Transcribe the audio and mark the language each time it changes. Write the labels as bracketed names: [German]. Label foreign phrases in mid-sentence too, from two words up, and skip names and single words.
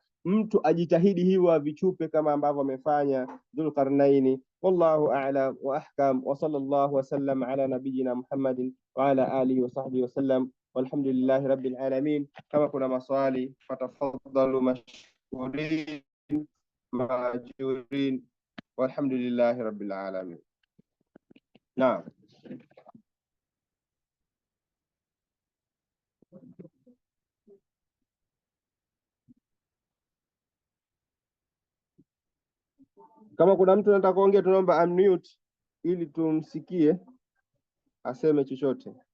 [Swahili] Mtu ajitahidi hiyo avichupe kama ambavyo amefanya Dhulqarnaini. [Arabic] والله أعلم وأحكم وصلى الله وسلم على نبينا محمد وعلى آله وصحبه وسلم. والحمد لله رب العالمين. [Swahili] Kama kuna maswali [Arabic] فتفضلوا مشكورين مأجورين والحمد لله رب العالمين. [Swahili] Naam. Kama kuna mtu anataka kuongea, tunaomba unmute ili tumsikie aseme chochote.